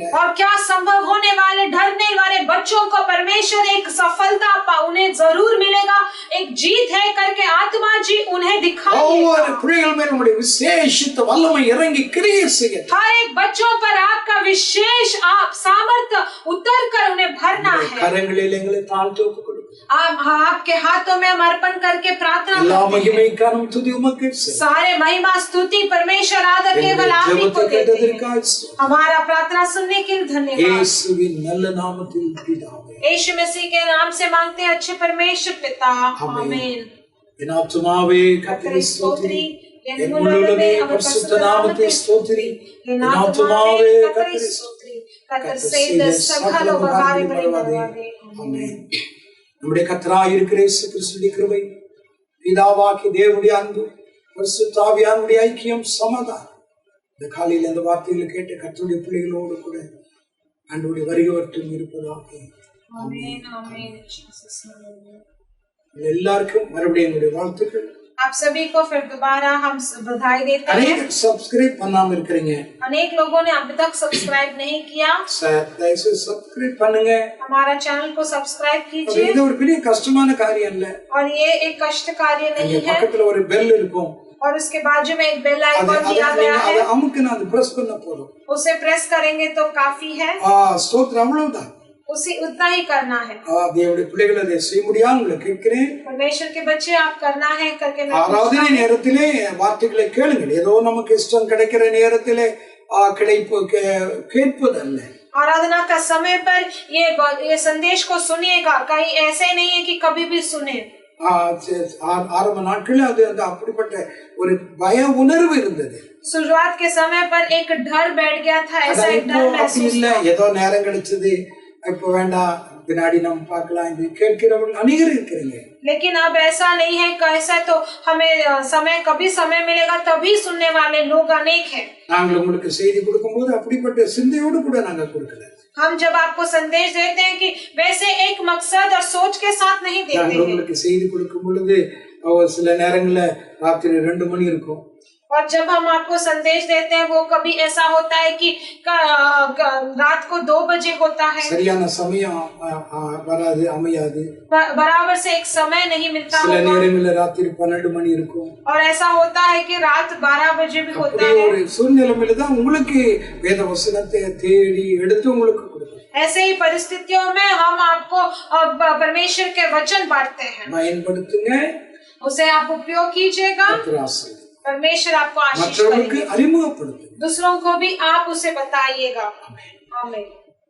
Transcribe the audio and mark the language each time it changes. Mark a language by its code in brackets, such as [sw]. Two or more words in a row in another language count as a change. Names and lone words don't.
[hi] और क्या संभव होने वाले डरने वाले बच्चों को परमेश्वर एक सफलता उन्हें जरूर मिलेगा, एक जीत है करके आत्मा जी उन्हें दिखाइएगा। [ta] ஒவ்வொரு பிள்ளைகள் மேல் உம்முடைய விசேஷித்த வல்லமை இறங்கி கிரியை செய்ய. [hi] हर एक बच्चों पर आपका विशेष आप सामर्थ्य उतर कर उन्हें भरना है। [ta] கரங்களில் எங்களை தாழ்த்தி ஒப்புக் கொடுங்க. [hi] आपके हाथों में हम अर्पण करके प्रार्थना [ta] எல்லா [hi] करते हैं। [ta] மகிமை கனம் துதி உமக்கு செலுத்துகிறேன். [hi] सारे महिमा स्तुति परमेश्वर आदर केवल आप ही को [ta] ஜெபத்தை [hi] देते हैं। [ta] கேட்டதற்காக ஸ்தோத்திரம். [hi] हमारा प्रार्थना सुनने के लिए धन्यवाद। [ta] இயேசுவின் நல்ல நாமத்தில் பிதாவே. [hi] यीशु मसीह के नाम से मांगते हैं अच्छे परमेश्वर पिता, आमीन। आमीन। [ta] என் ஆத்துமாவே கர்த்தரை ஸ்தோத்திரி, என் முழுவதுமே பரிசுத்த நாமத்தை ஸ்தோத்திரி. என் ஆத்துமாவே கர்த்தரை ஸ்தோத்திரி, கர்த்தர் செய்த சகல உபகாரங்களை மறவாதே. ஆமென். நம்முடைய கர்த்தராய் இருக்கிற இயேசு கிறிஸ்துவின் கிருபை, பிதாவாகிய தேவனுடைய அன்பு, பரிசுத்த ஆவியானவருடைய ஐக்கியம், சமாதானம் இந்த காலையில் இந்த வார்த்தைகளை கேட்ட கர்த்தருடைய பிள்ளைகளோடு கூட ஆண்டவருடைய வருகை இருப்பதாக. [hi] आमीन, आमीन। [en] Jesus name. [ta] எல்லாருக்கும் மறுபடியும் என்னுடைய வாழ்த்துக்கள். [hi] आप सभी को फिर दोबारा हम बधाई देते हैं। [ta] अनेक सब्सक्राइब பண்ணாம இருக்கீங்க. [hi] अनेक लोगों ने अभी तक सब्सक्राइब नहीं किया। [ta] தயவுசெய்து सब्सक्राइब பண்ணுங்க. [hi] हमारा चैनल को सब्सक्राइब कीजिए। [ta] இது ஒரு பெரிய கஷ்டமான காரியம் இல்ல. [hi] और ये एक कष्ट कार्य नहीं है। [ta] பக்கத்துல ஒரு பெல் இருக்கும். [hi] और उसके बाजू में एक [en] bell icon [hi] दिया गया है। [ta] அதை அமுக்குனா அது பிரஸ் பண்ண போதும். [hi] उसे प्रेस करेंगे तो काफी है। [ta] ஸ்தோத்திரம், அவ்வளவுதான். [hi] उसी उतना ही करना है। [ta] தேவனுடைய பிள்ளைகள் அதை செய்ய முடியாது உங்களை கேட்கிறேன். [hi] परमेश्वर के बच्चे आप करना है करके मैं [ta] ஆராதனை நேரத்திலே வார்த்தைகளை கேளுங்கள். ஏதோ நமக்கு இஷ்டம் கிடைக்கிற நேரத்திலே கேட்பதல்ல. [hi] आराधना का समय पर ये संदेश को सुनिएगा, कहीं ऐसे नहीं है कि कभी भी सुने। [ta] ஆரம்ப நாட்களில் அது அப்படிப்பட்ட ஒரு பய உணர்வு இருந்தது. [hi] शुरुआत के समय पर एक डर बैठ गया था, ऐसा एक डर महसूस [ta] இல்ல. ஏதோ நேரம் கிடைச்சது, இப்ப வேண்டாம், பின்னாடி நம்ம பார்க்கலாம் என்று கேட்கிறவர்கள் அநேகர் இருக்கிறீங்க. [hi] लेकिन अब ऐसा नहीं है, कैसा तो हमें समय कभी समय मिलेगा तभी सुनने वाले लोग अनेक हैं। [ta] நாங்கள் உங்களுக்கு செய்தி கொடுக்கும்போது அப்படிப்பட்ட சிந்தையோடு கூட நாங்க கொடுக்கல. [hi] हम जब आपको संदेश देते हैं कि वैसे एक मकसद और सोच के साथ नहीं देते हैं। [ta] உங்களுக்கு செய்தி கொடுக்கும் பொழுது சில நேரங்கள்ல ராத்திரி 2 மணி இருக்கும். [hi] और जब हम आपको संदेश देते हैं वो कभी ऐसा होता है कि रात को 2 बजे होता है, [ta] சரியான சமயம் வராது, அமையாது. [hi] बराबर से एक समय नहीं मिलता [ta] சில [hi] होगा, [ta] நேரங்களில் ராத்திரி 12 மணி இருக்கும். [hi] और ऐसा होता है कि रात 12 बजे भी होता [ta] அப்படி [hi] है. [ta] ஒரு சூழ்நிலையில தான் உங்களுக்கு வேத வசனத்தை தேடி எடுத்து உங்களுக்கு கொடுக்கும். [hi] ऐसे ही परिस्थितियों में हम आपको परमेश्वर के वचन बांटते हैं, [ta] பயன்படுத்துங்க, [hi] उसे आप उपयोग कीजिएगा, [ta] கர்த்தர் ஆசீர்வதிப்பார். [hi] परमेश्वर आपको आशीष [ta] மற்றவர்களுக்கு [hi] करेंगे, [ta] அறிமுகப்படுத்துங்க. [hi] दूसरों को भी आप उसे बताइएगा. आमीन.